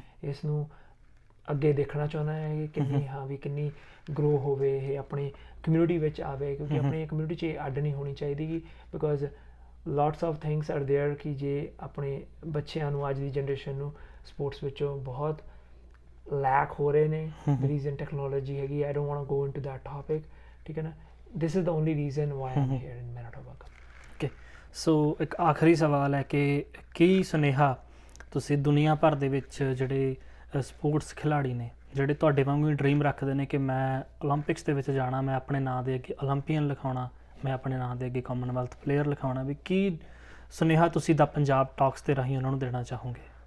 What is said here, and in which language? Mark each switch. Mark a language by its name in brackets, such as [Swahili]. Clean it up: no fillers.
[Punjabi] ਇਸ ਨੂੰ ਅੱਗੇ ਦੇਖਣਾ ਚਾਹੁੰਦਾ ਹੈ ਕਿ ਕਿੰਨੀ ਹਾਂ ਵੀ ਕਿੰਨੀ ਗਰੋ ਹੋਵੇ, ਇਹ ਆਪਣੀ ਕਮਿਊਨਿਟੀ ਵਿੱਚ ਆਵੇ, ਕਿਉਂਕਿ ਆਪਣੀ ਕਮਿਊਨਿਟੀ 'ਚ ਇਹ ਅੱਡ ਨਹੀਂ ਹੋਣੀ ਚਾਹੀਦੀ ਗੀ। [English] because lots of things are there [Punjabi] ਕਿ ਜੇ ਆਪਣੇ ਬੱਚਿਆਂ ਨੂੰ ਅੱਜ ਦੀ ਜਨਰੇਸ਼ਨ ਨੂੰ ਸਪੋਰਟਸ ਵਿੱਚੋਂ ਬਹੁਤ ਲੈਕ ਹੋ ਰਹੇ ਨੇ। ਰੀਜ਼ਨ ਟੈਕਨੋਲੋਜੀ ਹੈਗੀ, [English] I don't want to go into that topic. [Punjabi] ਠੀਕ ਹੈ ਨਾ, [English] this is the only reason why I'm here in Manitoba Cup. [Punjabi] Okay, ਸੋ ਇੱਕ ਆਖਰੀ ਸਵਾਲ ਹੈ ਕਿ ਕੀ ਸੁਨੇਹਾ ਤੁਸੀਂ ਦੁਨੀਆ ਭਰ ਦੇ ਵਿੱਚ ਜਿਹੜੇ ਸਪੋਰਟਸ ਖਿਡਾਰੀ ਨੇ ਜਿਹੜੇ ਤੁਹਾਡੇ ਵਾਂਗੂ ਹੀ ਡਰੀਮ ਰੱਖਦੇ ਨੇ ਕਿ ਮੈਂ ਓਲੰਪਿਕਸ ਦੇ ਵਿੱਚ ਜਾਣਾ, ਮੈਂ ਆਪਣੇ ਨਾਂ ਦੇ ਅੱਗੇ ਓਲੰਪੀਅਨ ਲਿਖਾਉਣਾ, ਮੈਂ ਆਪਣੇ ਨਾਂ ਦੇ ਅੱਗੇ ਕਾਮਨਵੈਲਥ ਪਲੇਅਰ ਲਿਖਾਉਣਾ, ਵੀ ਕੀ ਸੁਨੇਹਾ ਤੁਸੀਂ ਦਾ ਪੰਜਾਬ ਟਾਕਸ ਦੇ ਰਾਹੀਂ ਉਹਨਾਂ ਨੂੰ ਦੇਣਾ ਚਾਹੋਗੇ?